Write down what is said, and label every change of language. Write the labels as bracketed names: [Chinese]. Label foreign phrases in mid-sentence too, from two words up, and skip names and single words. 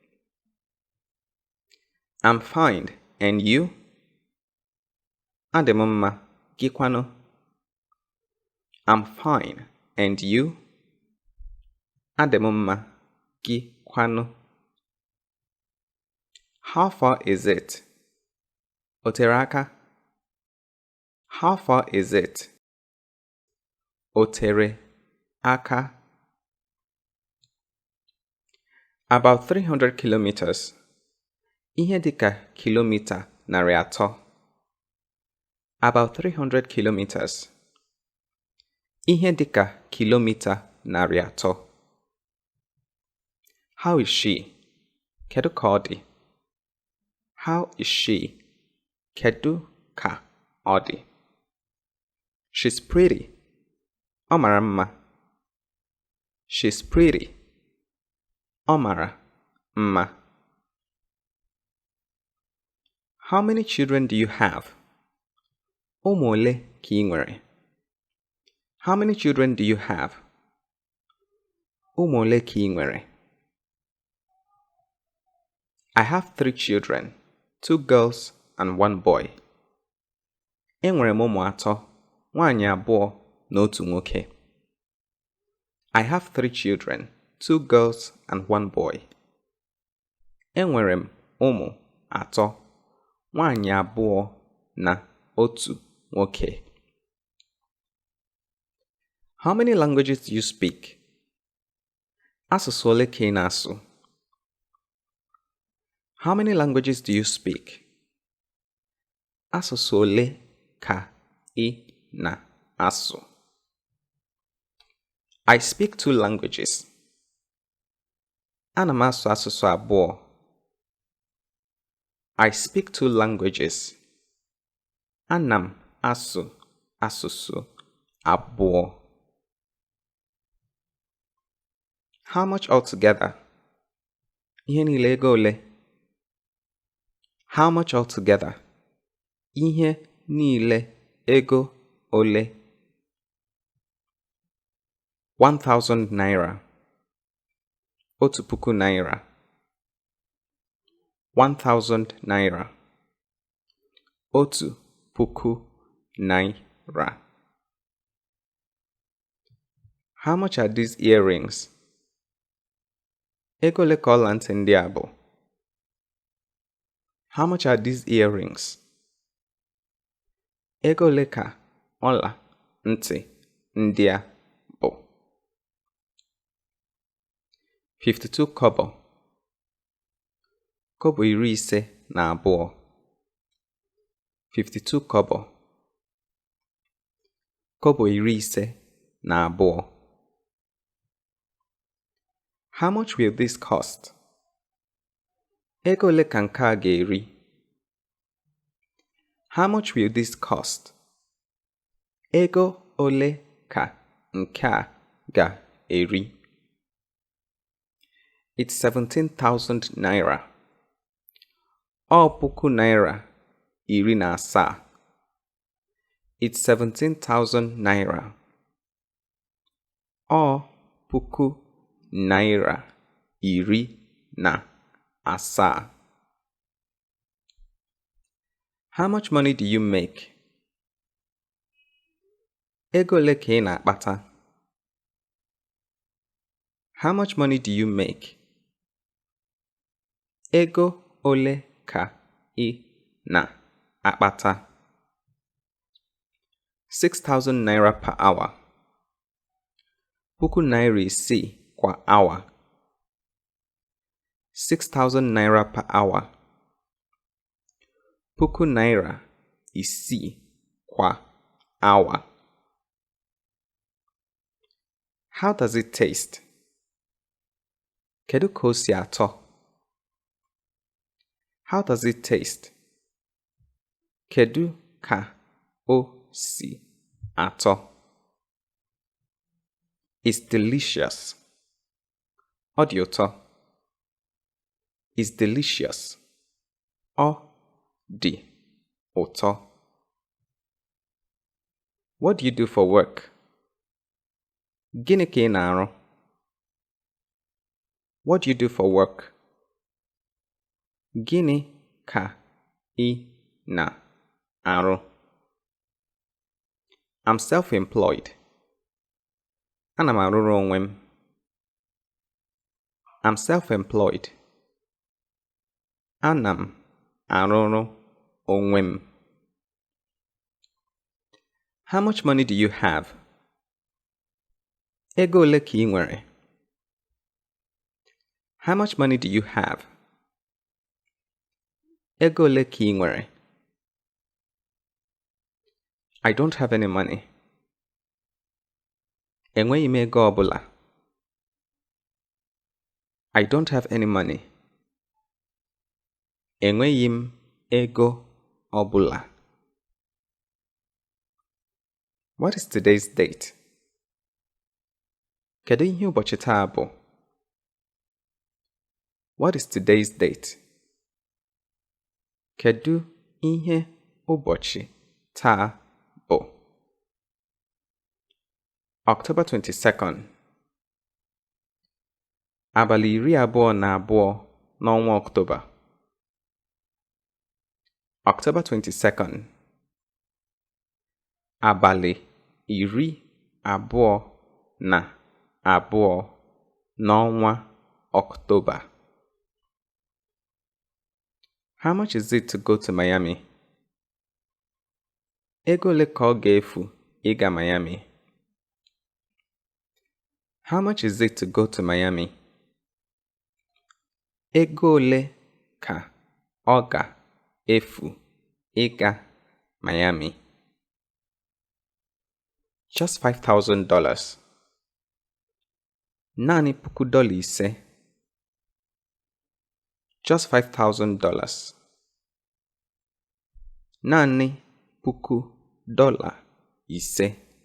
[English] I'm fine, and you? [Igbo] Adị m mma, gịkwanụ? [English] I'm fine, and you? [Igbo] Adị m mma, gịkwanụ? [English] How far is it? [Igbo] O tere aka? [English] How far is it? [Igbo] O tere aka? [English] About 300 kilometers. [Igbo] Ihe dịka kilomita 300. [English] About 300 kilometers. [Igbo] Ihe dịka kilomita 300. [English] How is she? [Igbo] Kedu ka ọ dị? [English] How is she? [Igbo] Kedu ka ọ dị? [English] She's pretty. [Igbo] Ọ mara mma. [English] She's pretty. [Igbo] Ọ mara mma. [English] How many children do you have? [Igbo] Ụmụ ole ka ị nwere? [English] How many children do you have? [Igbo] Ụmụ ole ka ị nwere? [English] I have 3 children, 2 girls and 1 boy. [Igbo] Enwere m ụmụ 3, nwaanyị 2 na otu nwoke. [English] I have 3 children, 2 girls and 1 boy. [Igbo] Enwere m ụmụ 3, nwaanyị 2 na otu nwoke. [English] How many languages do you speak? [Igbo] Asụsụ ole ka ị na-asụ? [English] How many languages do you speak? [Igbo] Asụsụ ole ka ị na-asụ? [English] I speak 2 languages. [Igbo] Ana m asụ asụsụ 2. [English] I speak 2 languages. [Igbo] Ana m asụ asụsụ 2. [English] How much altogether? [Igbo] Ihe niile ego ole? [English] How much altogether? [Igbo] Ihe niile ego ole? [English] 1,000 naira. 1,000 naira. 1,000 naira. 1,000 naira. How much are these earrings? [Igbo] Ego ole ka ọla ntị ndị a bụ? [English] How much are these earrings? [Igbo] Ego ole ka ọla ntị ndị a bụ? [English] 52 kobo. [Igbo] Kobo 52. [English] 52 kobo. Kobo 52. How much will this cost? [Igbo] Ego ole ka nke a ga-eri? [English] How much will this cost? [Igbo] Ego ole ka nke a ga-eri? [English] It's 17,000 naira. [Igbo] Ọ puku naira 17. [English] It's 17,000 naira. [Igbo] Ọ puku naira 17. [English] How much money do you make? [Igbo] Ego ole ka ị na-akpata? [English] How much money do you make? [Igbo] Ego ole ka ị na-akpata? [English] 6,000 naira per hour. [Igbo] Puku naira 6 kwa hour. [English] 6,000 naira per hour. [Igbo] Puku naira 6 kwa hour. [English] How does it taste? [Igbo] Kedu ka o si atọ? [English] How does it taste? [Igbo] Kedu ka o si atọ? [English] It's delicious. [Igbo] Ọ dị ụtọ. [English] It's delicious. [Igbo] Ọ dị ụtọ. [English] What do you do for work? [Igbo] Gịnị ka ị na-arụ? [English] What do you do for work? [Igbo] Gịnị ka ị na-arụ? [English] I'm self-employed. [Igbo] Ana m arụrụ onwe m. [English] I'm self-employed. [Igbo] Ana m arụrụ onwe m. [English] How much money do you have? [Igbo] Ego ole ka ị nwere? [English] How much money do you have? [Igbo] Ego ole ka ị nwere? [English] I don't have any money. [Igbo] Enweghị m ego ọbụla. [English] I don't have any money. [Igbo] Enweghị m ego ọbụla. [English] What is today's date? [Igbo] Kedu ihe ụbọchị taa bụ? [English] What is today's date? [Igbo] Kedu ihe ụbọchị taa bụ? [English] October 22nd. [Igbo] Abalị 22 n'ọnwa Ọktoba. [English] October 22nd. [Igbo] Abalị 22 n'ọnwa Ọktoba. [English] How much is it to go to Miami? [Igbo] Ego ole ka ọ ga-efu ịga Miami? [English] How much is it to go to Miami? [Igbo] Ego ole ka ọ ga-efu ịga Miami? [English] Just $5,000. [Igbo] Naanị $5,000. Just $5,000. Naanị $5,000.